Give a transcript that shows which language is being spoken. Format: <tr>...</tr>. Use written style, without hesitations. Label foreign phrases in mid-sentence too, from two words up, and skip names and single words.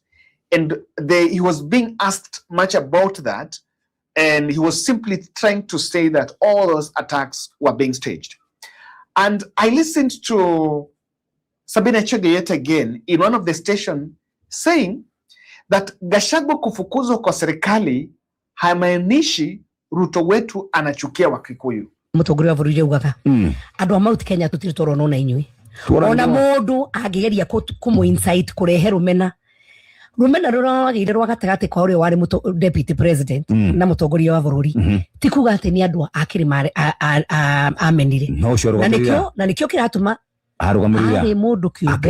<en>And he was being asked much about that. And he was simply trying to say that all those attacks were being staged. And I listened to Sabina Chege yet again in one of the stations saying that</en> <sw>Gachagua kufukuzwa kwa serikali haimaanishi Ruto wetu anachukia Wakikuyu.</sw> <ki>Mutongoria wa bũrũri augaga andũ a Mount Kenya tutiri tũrona inyuĩ ona mũndũ angĩgeria kũmũ insight kũrehe rũmena rũragĩire rwa gatagatĩ kwa ũrĩa warĩ</ki> <en>deputy president</en> <ki>na mũtongoria wa bũrũri ti kuga atĩ nĩ andũ a kĩrĩma amenire na nĩkĩo kĩratũma arĩ mũndũ kĩũmbe</ki>